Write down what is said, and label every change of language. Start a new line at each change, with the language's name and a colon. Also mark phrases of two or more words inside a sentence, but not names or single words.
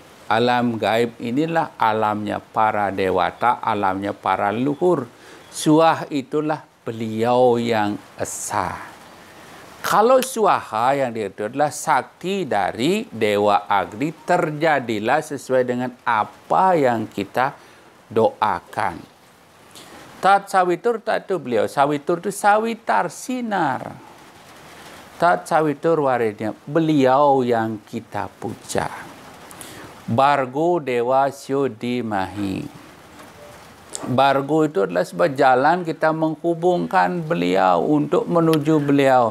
Indonesian: Alam gaib inilah alamnya para dewata, alamnya para leluhur. Suah itulah beliau yang esa. Kalau suaha yang itu adalah sakti dari Dewa Agni, terjadilah sesuai dengan apa yang kita doakan.
Sanskrit: Tat Sawitur,
Indonesian: tat itu beliau. Sawitur itu sawitar, sinar.
Sanskrit: Tat Sawitur Warenyam,
Indonesian: beliau yang kita puja.
Sanskrit: Bargo Dewa Syodemahi.
Indonesian: Bargo itu adalah sebuah jalan kita menghubungkan beliau untuk menuju beliau.